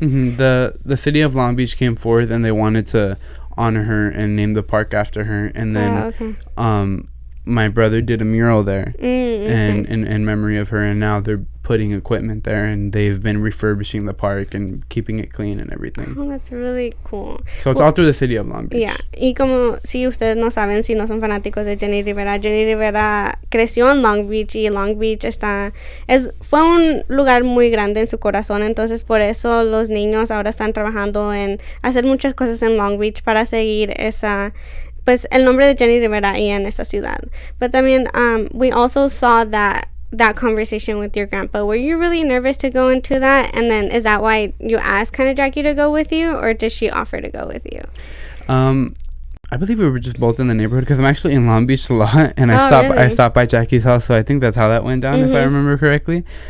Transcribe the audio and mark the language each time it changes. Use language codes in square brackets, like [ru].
[en] The city of Long Beach came forth and they wanted to honor her and name the park after her, and then my brother did a mural there, and in memory of her, and now they're putting equipment there, and they've been refurbishing the park and keeping it clean and everything. Oh, that's really cool. So it's all through the city of Long Beach. Yeah. [es] Y como si ustedes no saben, si no son fanáticos de Jenni Rivera creció en Long Beach, y Long Beach fue un lugar muy grande en su corazón. Entonces por eso los niños ahora están trabajando en hacer muchas cosas en Long Beach para seguir pues el nombre de Jenni Rivera ahí en esa ciudad. [en] But también we also saw that conversation with your grandpa. Were you really nervous to go into that? And then is that why you asked kind of Jacqie to go with you, or did she offer to go with you? I believe we were just both in the neighborhood, because I'm actually in Long Beach a lot, and I stopped by Jackie's house, so I think that's how that went down, if I remember correctly.